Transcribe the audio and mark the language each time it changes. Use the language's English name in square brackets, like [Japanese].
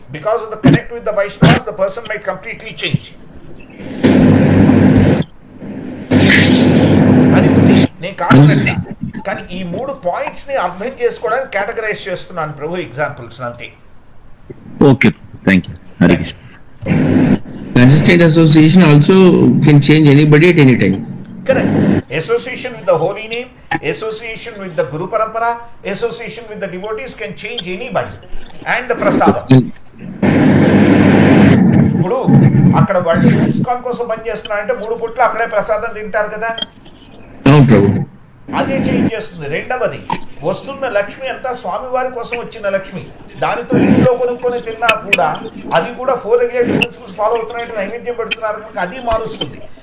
[English] Because of the connect with the Vaishnavas the person might completely change. [Telugu] అది నేను కాదనట్లే, కానీ ఈ 3 పాయింట్స్ ని అర్థం చేసుకోవడానికి కేటగరైజ్ చేస్తున్నాను ప్రభు ఎగ్జాంపుల్స్ అంతే. Okay, thank you. Hare Krishna. [English] Consistent association also can change anybody at any time. Correct. Association with the holy name, association with the Guru Parampara, association with the devotees can change anybody. And the prasadam. [Telugu] ఇప్పుడు అక్కడ వాళ్ళు ISKCON కోసం పనిచేస్తున్నారంటే 3 పూట్ల అక్కడే ప్రసాదం తింటారు కదా, అదే చేంజ్ చేస్తుంది. రెండవది, వస్తున్న లక్ష్మి అంతా స్వామివారి కోసం వచ్చిన లక్ష్మి, దానితో ఇంట్లో కొనుక్కొని తిన్నా కూడా అది కూడా 4 [English] regulatory principles follow [Telugu] అవుతున్నాయంటే నైవేద్యం పెడుతున్నారు కనుక అది మారుస్తుంది.